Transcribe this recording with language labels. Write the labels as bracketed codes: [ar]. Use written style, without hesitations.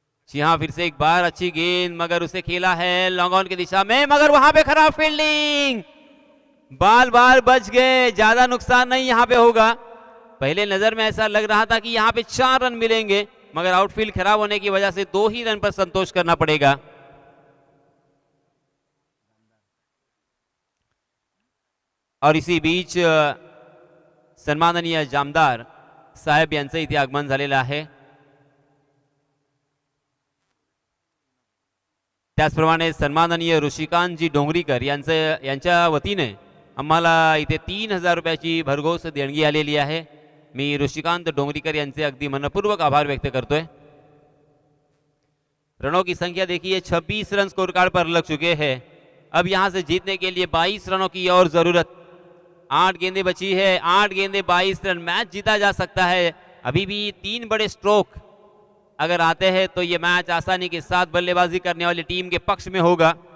[hi] जी हाँ, फिर से एक बार अच्छी गेंद, मगर उसे खेला है लॉन्ग ऑन की दिशा में, मगर वहां पे खराब फील्डिंग। बाल बच गए, ज्यादा नुकसान नहीं यहाँ पे होगा। पहले नजर में ऐसा लग रहा था कि यहाँ पे 4 रन मिलेंगे, मगर आउटफील्ड खराब होने की वजह से 2 ही रन पर संतोष करना पड़ेगा। [mr] और इसी बीच सन्माननीय जामदार साहेब यांचं इथे आगमन झालेलं आहे। त्याचप्रमाणे सन्माननीय ऋषिकांतजी डोंगरीकर यांच्या वतीने आम्हाला इथे 3000 रुपयाची भरघोस देणगी आलेली आहे। मी ऋषिकांत डोंगरीकर यांचे अगदी मनपूर्वक आभार व्यक्त करतोय। [hi] रनों की संख्या देखिए, 26 रन स्कोर कार्ड पर लग चुके हैं। अब यहां से जीतने के लिए 22 रनों की और जरूरत। 8 गेंदें बची है, 8 गेंदें 22 रन, मैच जीता जा सकता है। अभी भी 3 बड़े स्ट्रोक अगर आते हैं तो ये मैच आसानी के साथ बल्लेबाजी करने वाली टीम के पक्ष में होगा।